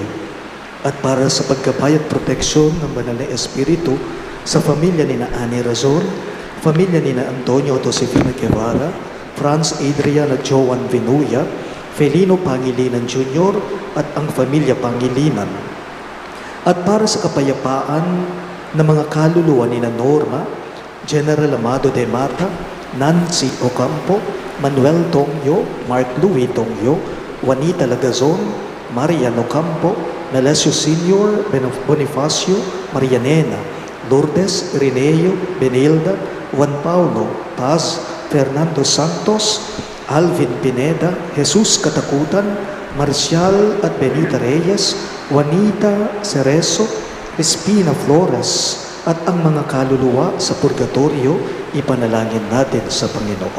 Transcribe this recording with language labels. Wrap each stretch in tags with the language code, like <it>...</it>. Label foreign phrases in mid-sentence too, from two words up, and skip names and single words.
<tl>At para sa paggabay at proteksyon ng Banal na Espiritu sa pamilya ni Annie Razon, pamilya ni Antonio Josefina Guevara, Franz Adrian at Joan Vinuya, Felino Pangilinan Jr. at ang pamilya Pangilinan. At para sa kapayapaan ng mga kaluluwa ni Norma, General Amado de Mata, Nancy Ocampo, Manuel Tongyo, Mark Louis Tongyo, Juanita Lagazon, Mariano Campo, Melesio Sr., Bonifacio, Marianena, Lourdes, Irineo, Benilda, Juan Paulo, Paz, Fernando Santos, Alvin Pineda, Jesus Katakutan, Marcial at Benita Reyes, Juanita Cerezo, Espina Flores, at ang mga kaluluwa sa purgatorio, ipanalangin natin sa Panginoon.</tl>